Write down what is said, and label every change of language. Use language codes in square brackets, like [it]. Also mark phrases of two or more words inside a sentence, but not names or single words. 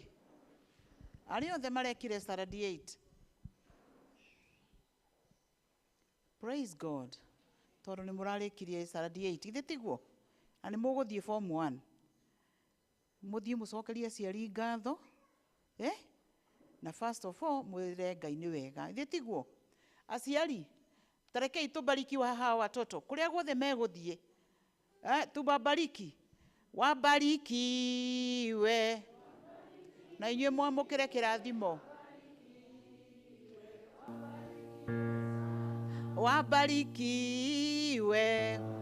[ki] Arĩa othe marekire standard 8? [en] Praise God. [ki] Tondũ nĩ mũrarĩkirie standard 8. Ithe tiguo? Na nĩ mũgũthiĩ form 1. Mũthiĩ mũcokerie aciari ngatho. [en] Na first of all, [ki] mwĩre Ngai nĩ wega. Ithe tiguo? Aciari, tarekei [sw] tubariki wa hawa watoto. [ki] Kũrĩa guothe megũthiĩ. Tubabariki. [sw] Wabarikiwe. [ki] Na inyuĩ mwamũkĩre kĩrathimo. [sw] Wabarikiwe.